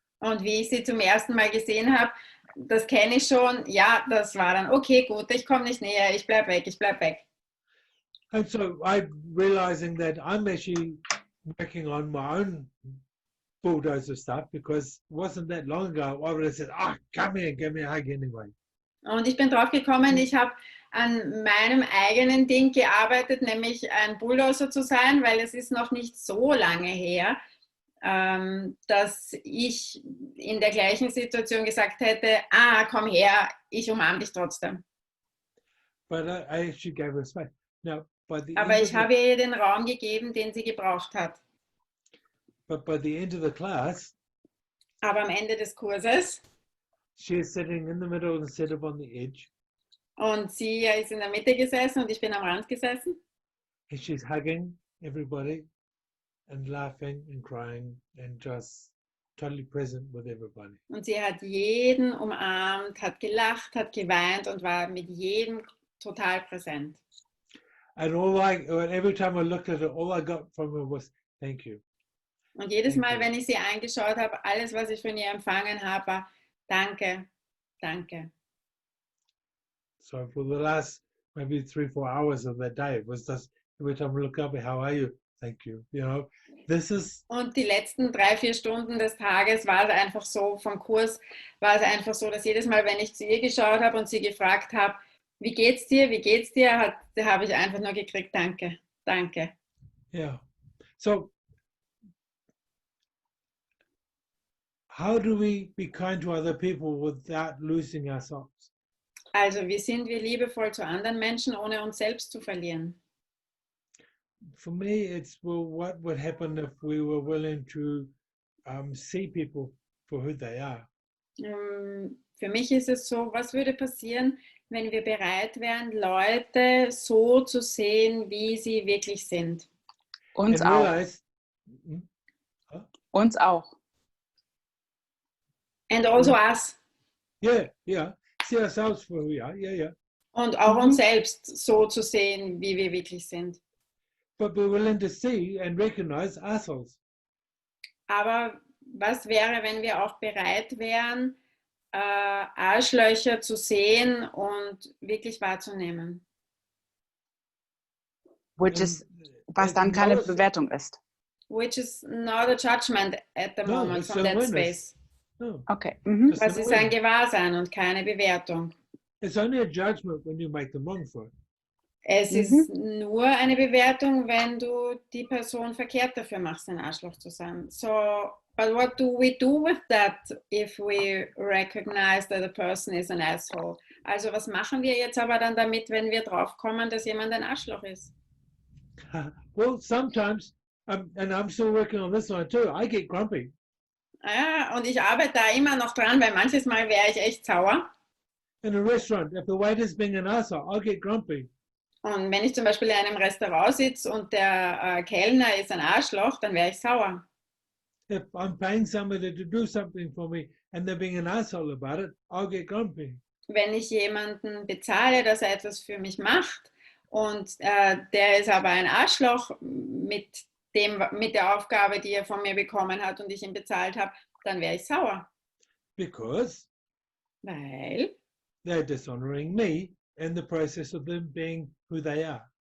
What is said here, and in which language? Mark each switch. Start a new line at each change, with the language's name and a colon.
German: Und wie ich sie zum ersten Mal gesehen habe, das kenne ich schon, ja, das war dann, okay, gut, ich komme nicht näher, ich bleib weg, ich bleib weg.
English: And so I'm realizing that I'm actually working on my own bulldozer stuff because it wasn't that long ago I would have said, come here and give me a hug anyway.
German: Und ich bin drauf gekommen, ich habe an meinem eigenen Ding gearbeitet, nämlich ein Bulldozer zu sein, weil es ist noch nicht so lange her, dass ich in der gleichen Situation gesagt hätte, komm her, ich umarme dich trotzdem.
English: But I actually gave her space. Now,
German: Aber ich habe ihr den Raum gegeben, den sie gebraucht hat.
English: But by the end of the class,
German: aber am Ende des Kurses,
English: she is sitting in the middle instead of on the edge.
German: Und sie ist in der Mitte gesessen und ich bin am Rand gesessen.
English: And she's hugging everybody and laughing and crying and just totally present with everybody.
German: Und sie hat jeden umarmt, hat gelacht, hat geweint und war mit jedem total präsent.
English: And every time I looked at her, all I got from her was thank you.
German: Und jedes Mal, wenn ich sie angeschaut habe, alles, was ich von ihr empfangen habe, war danke, danke.
English: So for the last maybe 3-4 hours of that day, it was just every time I look up, how are you? Thank you. You know, this is.
German: Und die letzten 3-4 Stunden des Tages war es einfach so, vom Kurs war es einfach so, dass jedes Mal, wenn ich zu ihr geschaut habe und sie gefragt habe, wie geht's dir, habe ich einfach nur gekriegt, danke, danke.
English: Yeah. So how do we be kind to other people without losing ourselves?
German: Also, wie sind wir liebevoll zu anderen Menschen, ohne uns selbst zu verlieren?
English: For me, it's, well, what would happen if we were willing to see people for who they are?
German: Für mich ist es so, was würde passieren, wenn wir bereit wären, Leute so zu sehen, wie sie wirklich sind? Uns
English: And
German: auch.
English: realize,
German: Uns auch.
English: And also us. yeah, see ourselves for who we are, yeah.
German: Und auch uns selbst so zu sehen, wie wir wirklich sind.
English: But be willing to see and recognize ourselves.
German: Aber was wäre, wenn wir auch bereit wären, Arschlöcher zu sehen und wirklich wahrzunehmen? Was dann keine Bewertung ist.
English: Which is not a judgment at the moment from that space. No. Okay.
German: Das ist ein Gewahrsein und keine Bewertung.
English: It's only a judgment when you make them wrong for it.
German: Es ist nur eine Bewertung, wenn du die Person verkehrt dafür machst, ein Arschloch zu sein.
English: So, but what do we do with that if we recognize that a person is an asshole?
German: Also was machen wir jetzt aber dann damit, wenn wir draufkommen, dass jemand ein Arschloch ist?
English: Well, sometimes, and I'm still working on this one too, I get grumpy.
German: Ja, und ich arbeite da immer noch dran, weil manches Mal wäre ich echt sauer.
English: In a restaurant, if the waiter's being an asshole, I'll get grumpy.
German: Und wenn ich zum Beispiel in einem Restaurant sitze und der Kellner ist ein Arschloch, dann wäre ich sauer.
English: If I'm paying somebody to do something for me and they're being an asshole about it, I'll get grumpy.
German: Wenn ich jemanden bezahle, dass er etwas für mich macht und der ist aber ein Arschloch mit der Aufgabe, die er von mir bekommen hat und ich ihn bezahlt habe, dann wäre ich sauer.
English: Because
German: Weil
English: they're dishonoring me in the process of them being who they are.